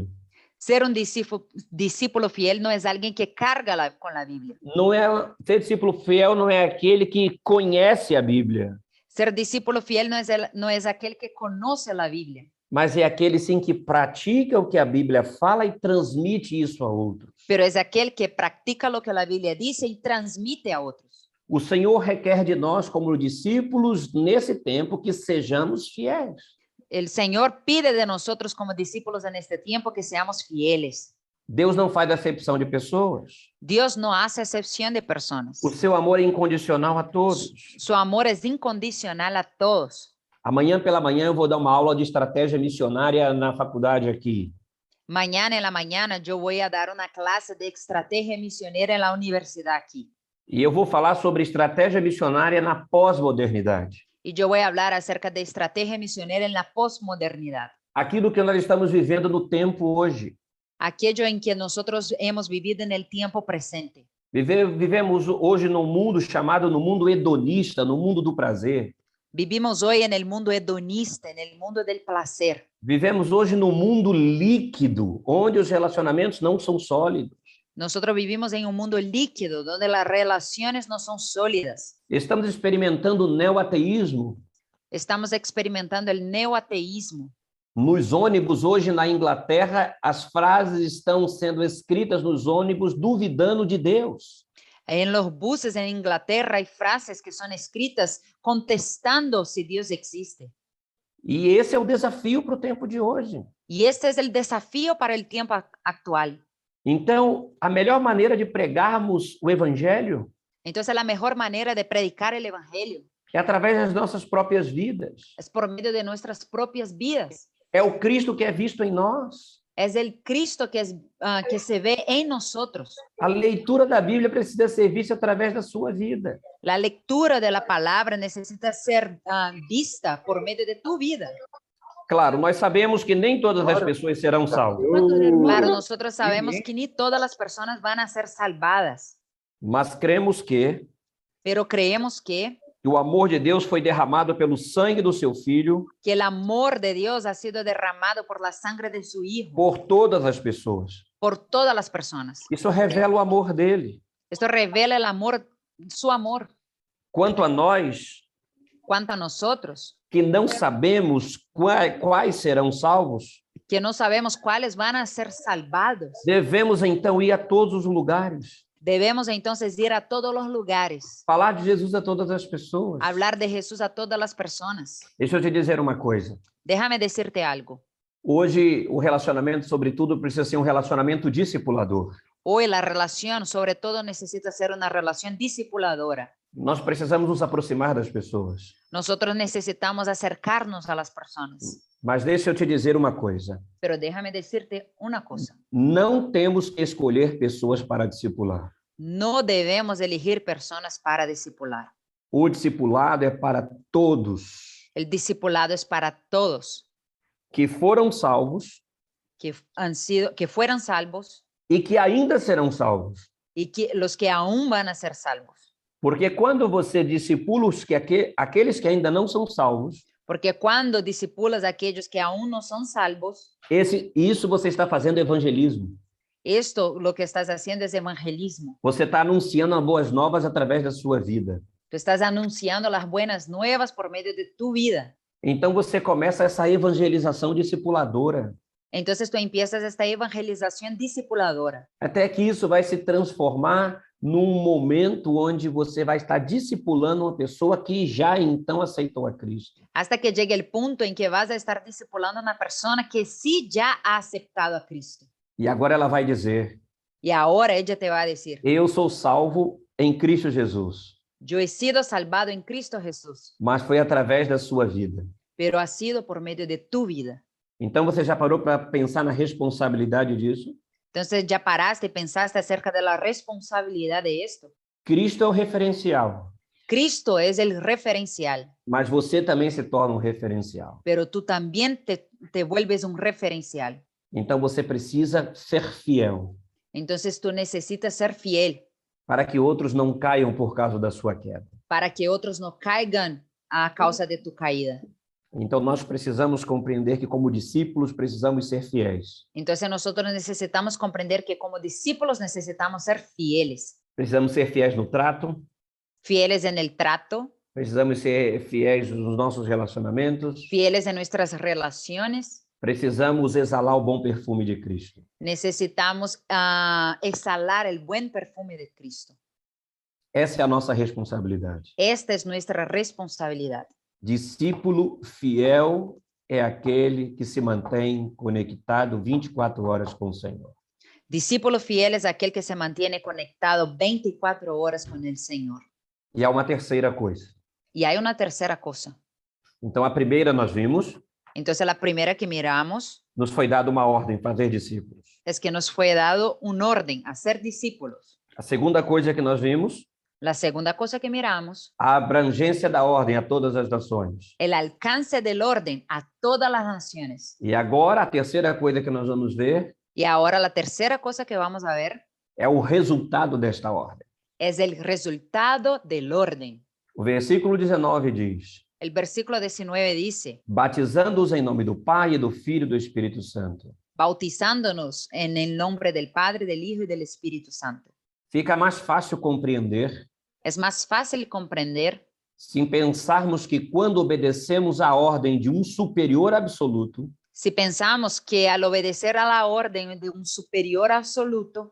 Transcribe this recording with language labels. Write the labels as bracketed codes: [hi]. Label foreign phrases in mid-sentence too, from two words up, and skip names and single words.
[es] Ser un discípulo fiel no es alguien que carga con la Biblia. [pt] Ser discípulo fiel não é aquele que conhece a Bíblia, [es] Ser discípulo fiel no es aquel que conoce la Biblia, [pt] mas é aquele sim que pratica o que a Bíblia fala e transmite isso a outros. [es] pero es aquel que practica lo que la Biblia dice y transmite a otros. [pt] O Senhor requer de nós, como discípulos, nesse tempo, que sejamos fiéis. [es] El Señor pide de nosotros como discípulos en este tiempo que seamos fieles. [pt] Deus não faz acepção de pessoas. [es] Dios no hace excepción de personas. [pt] O seu amor é incondicional a todos. [es] Su amor es incondicional a todos. [pt] Amanhã pela manhã eu vou dar uma aula de estratégia missionária na faculdade aqui. [es] Mañana en la mañana yo voy a dar una clase de estrategia misionera en la universidad aquí. [pt] E eu vou falar sobre estratégia missionária na pós-modernidade. [es] Y yo voy a hablar acerca de estrategia misionera en la posmodernidad. [pt] Aquilo que nós estamos vivendo no tempo hoje. [es] Aquello en que nosotros hemos vivido en el tiempo presente. [pt] Vivemos hoje num mundo chamado no mundo hedonista, no mundo do prazer. [es] Vivimos hoy en el mundo hedonista, en el mundo del placer. [pt] Vivemos hoje num mundo líquido, onde os relacionamentos não são sólidos. [es] Nosotros vivimos en un mundo líquido, donde las relaciones no son sólidas. [pt] Estamos experimentando o neoateísmo. [es] Estamos experimentando el neoateísmo. [pt] Nos ônibus hoje na Inglaterra, as frases estão sendo escritas nos ônibus duvidando de Deus. [es] En los buses en Inglaterra hay frases que son escritas contestando si Dios existe. [pt] E esse é o desafio para o tempo de hoje. [es] Y este es el desafío para el tiempo actual. [pt] Então, a melhor maneira de pregarmos o evangelho [es] Entonces, la mejor manera de predicar el evangelio [pt] é através das nossas próprias vidas. [es] es por medio de nuestras propias vidas. [pt] É o Cristo que é visto em nós. [es] Es el Cristo que se ve en nosotros. [pt] A leitura da Bíblia precisa ser vista através da sua vida. [es] La lectura de la palabra necesita ser vista por medio de tu vida. [pt] Claro, nós sabemos que nem todas as pessoas serão salvas. [es] Claro, nosotros sabemos que ni todas las personas van a ser salvadas, [pt] Mas cremos que [es] pero creemos que [pt] o amor de Deus foi derramado pelo sangue do seu Filho [es] el amor de Dios ha sido derramado por la sangre de su Hijo, [pt] por todas as pessoas. [es] por todas las personas. [pt] Isso revela o amor dele. [es] Esto revela el amor, su amor. [pt] Quanto a nós, [es] Cuanto a nosotros, [pt] que não sabemos quais serão salvos, [es] que no sabemos cuáles van a ser salvados, [pt] devemos então ir a todos os lugares, [es] debemos entonces ir a todos los lugares, [pt] falar de Jesus a todas as pessoas. [es] hablar de Jesús a todas las personas. [pt] Deixa eu te dizer uma coisa. [es] Déjame decirte algo. [pt] Hoje, o relacionamento, sobretudo, precisa ser um relacionamento discipulador. [es] Hoy la relación, sobre todo, necesita ser una relación discipuladora. [pt] Nós precisamos nos aproximar das pessoas. [es] Nosotros necesitamos acercarnos a las personas. [pt] Mas deixa eu te dizer uma coisa. [es] Pero déjame decirte una cosa. [pt] Não temos que escolher pessoas para discipular. [es] No debemos elegir personas para discipular. [pt] O discipulado é para todos [es] El discipulado es para todos [pt] que foram salvos [es] que fueran salvos [pt] e que ainda serão salvos. [es] y que los que aún van a ser salvos. [pt] Porque quando você discipula aqueles que ainda não são salvos, [es] Porque cuando discipulas a aquellos que aún no son salvos, [pt] isso você está fazendo evangelismo. [es] esto lo que estás haciendo es evangelismo. [pt] Você está anunciando as boas novas através da sua vida. [es] Tú estás anunciando las buenas nuevas por medio de tu vida. [pt] Então você começa essa evangelização discipuladora. [es] Entonces tú empiezas esta evangelización discipuladora. [pt] Até que isso vai se transformar num momento onde você vai estar discipulando uma pessoa que já então aceitou a Cristo. [es] Hasta que llegue el punto en que vas a estar discipulando a una persona que sí ya ha aceptado a Cristo. [pt] E agora ela vai dizer: [es] Y ahora ella te va a decir, [pt] eu sou salvo em Cristo Jesus, [es] yo he sido salvado en Cristo Jesús, [pt] mas foi através da sua vida. [es] pero ha sido por medio de tu vida. [pt] Então você já parou para pensar na responsabilidade disso? [es] Entonces, ¿ya paraste y pensaste acerca de la responsabilidad de esto? [pt] Cristo é o referencial, [es] Cristo es el referencial, [pt] mas você também se torna um referencial. [es] pero tú también te vuelves un referencial. [pt] Então você precisa ser fiel [es] Entonces, tú necesitas ser fiel [pt] para que outros não caiam por causa da sua queda. [es] para que otros no caigan a causa de tu caída. [pt] Então nós precisamos compreender que como discípulos precisamos ser fiéis. [es] Entonces, nosotros necesitamos comprender que como discípulos necesitamos ser fieles. [pt] Precisamos ser fiéis no trato, [es] Fieles en el trato, [pt] precisamos ser fiéis nos nossos relacionamentos, [es] fieles en nuestras relaciones. [pt] precisamos exalar o bom perfume de Cristo. [es] Necesitamos exhalar el buen perfume de Cristo. [pt] Essa é a nossa responsabilidade. [es] Esta es nuestra responsabilidad. [pt] Discípulo fiel é aquele que se mantém conectado 24 horas com o Senhor. [es] Discípulo fiel es aquel que se mantiene conectado 24 horas con el Señor. [pt] E há uma terceira coisa. [es] Y hay una tercera cosa. [pt] Então a primeira nós vimos, [es] Entonces, la primera que miramos [pt] nos foi dada uma ordem, fazer discípulos. [es] es que nos fue dado un orden a ser discípulos. [pt] A segunda coisa que nós vimos, [es] La segunda cosa que miramos, [pt] a abrangência da ordem a todas as nações. [es] el alcance del orden a todas las naciones. [pt] E agora a terceira coisa que nós vamos ver [es] Y ahora la tercera cosa que vamos a ver [pt] é o resultado desta ordem. [es] es el resultado del orden. [pt] O versículo 19 diz: [es] El versículo 19 dice, [pt] batizando-os em nome do Pai, e do Filho e do Espírito Santo. [es] bautizándonos en el nombre del Padre, del Hijo y del Espíritu Santo. [pt] Fica mais fácil compreender [es] Es más fácil comprender [pt] se pensarmos que quando obedecemos à ordem de um superior absoluto [es] si pensamos que al obedecer a la orden de un superior absoluto